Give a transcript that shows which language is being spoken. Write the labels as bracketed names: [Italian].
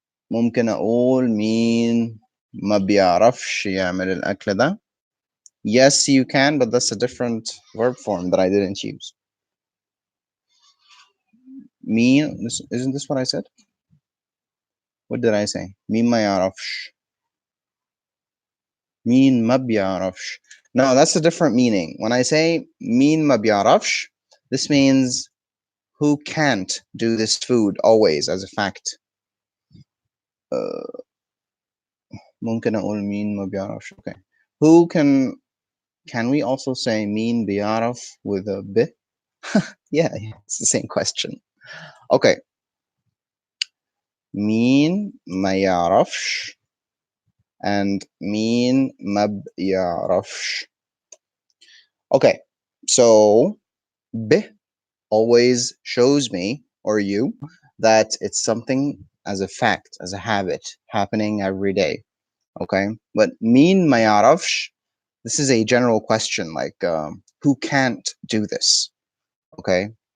[Arabic] ممكن أقول مين ما بيعرفش يعمل الأكل ده. [English] Yes, you can, but that's a different verb form that I didn't use. مين, isn't this what I said? What did I say? [Arabic] مين ما يعرفش. مين ما بيعرفش. [English] No, that's a different meaning. When I say [Arabic] مين ما بيعرفش, [English] this means who can't do this food always as a fact. [Arabic] ممكن أقول مين ما بيعرفش. Okay. [English] Who can we also say [Arabic] مين بيعرف [English] with a ب? Yeah, it's the same question. Okay. [Arabic] مين ما يعرفش and مين ما بيعرفش. [English] Okay. So ب always shows me or you that it's something as a fact, as a habit happening every day. Okay. But [Arabic] مين ما يعرفش, [English] this is a general question, like who can't do this. Okay.